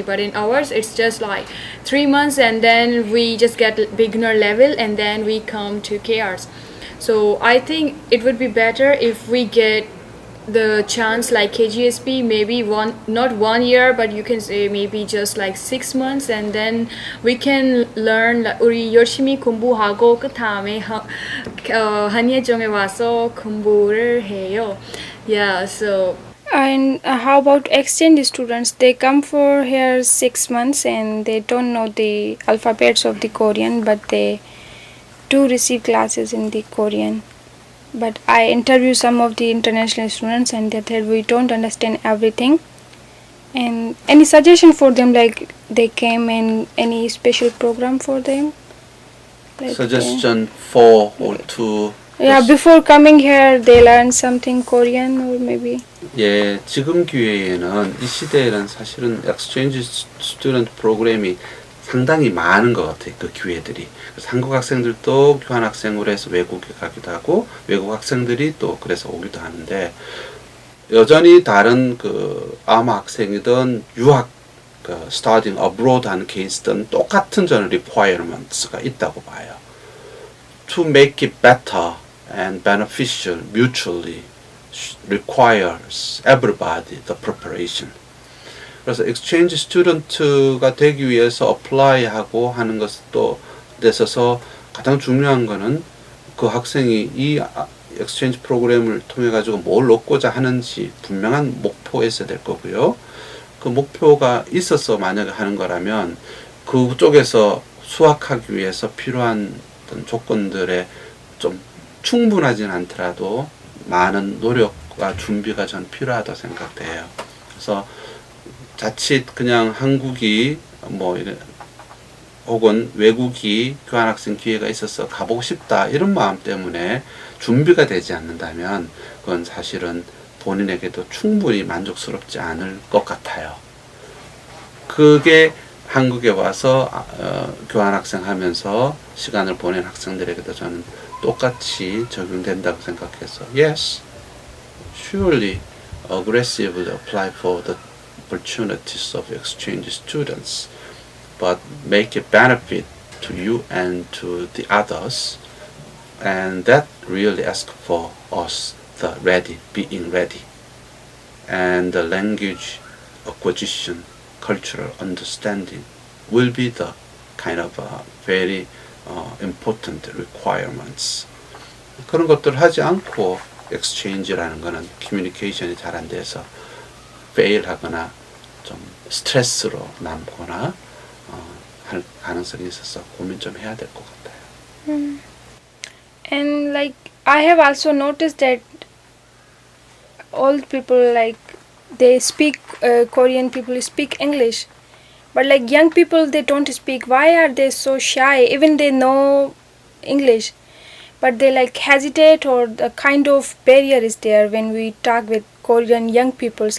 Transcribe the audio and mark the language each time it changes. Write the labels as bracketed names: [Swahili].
[English] But in ours, it's just like 3 months, and then we just get beginner level, and then we come to KRs. So I think it would be better if we get the chance like KGSP, maybe not 1 year, but you can say maybe just like 6 months, and then we can learn. [Korean] 우리 열심히 공부하고 그 다음에 한예종에 와서 공부를 해요. [English] Yeah, so. And how about exchange students? They come for here 6 months and they don't know the alphabets of the Korean, but they do receive classes in the Korean. But I interview some of the international students and they said we don't understand everything. And any suggestion for them, like they came in any special program for them? Like Suggestion for or to Yeah, before coming here, they learn something Korean or maybe. [Korean] 예, 지금 기회에는 이 시대에는 사실은 엑스체인지 스튜던트 프로그램이 상당히 많은 것 같아요. 그 기회들이. 그래서 한국 학생들도 교환학생으로 해서 외국에 가기도 하고 외국 학생들이 또 그래서 오기도 하는데 여전히 다른 그 아마 학생이든 유학 [English] studying abroad [Korean] 하는 케이스든 똑같은 저는 requirements가 있다고 봐요. [English] To make it better and beneficial mutually requires everybody the preparation. [Korean] 그래서 exchange student가 되기 위해서 apply하고 하는 것도 있어서 가장 중요한 거는 그 학생이 이 exchange 프로그램을 통해 가지고 뭘 얻고자 하는지 분명한 목표가 있어야 될 거고요. 그 목표가 있어서 만약에 하는 거라면 그쪽에서 수학하기 위해서 필요한 어떤 조건들에 좀 충분하진 않더라도 많은 노력과 준비가 전 필요하다고 생각돼요. 그래서 자칫 그냥 한국이 뭐 혹은 외국이 교환학생 기회가 있어서 가보고 싶다 이런 마음 때문에 준비가 되지 않는다면 그건 사실은 본인에게도 충분히 만족스럽지 않을 것 같아요. 그게 한국에 와서 교환학생 하면서 시간을 보낸 학생들에게도 저는 똑같이 적용된다고 생각해서 [English] yes, surely aggressively apply for the opportunities of exchange students, but make it benefit to you and to the others, and that really ask for us the being ready, and the language acquisition, cultural understanding will be the kind of very important requirements. [Korean] 그런 것들을 하지 않고 exchange라는 거는 communication이 잘 안 돼서 fail하거나 좀 스트레스로 남거나 할 가능성이 있어서 고민 좀 해야 될 것 같아요. [English] And like I have also noticed that old people like they speak Korean people speak English, but like young people they don't speak. Why are they so shy? Even they know English, but they like hesitate or the kind of barrier is there when we talk with Korean young peoples.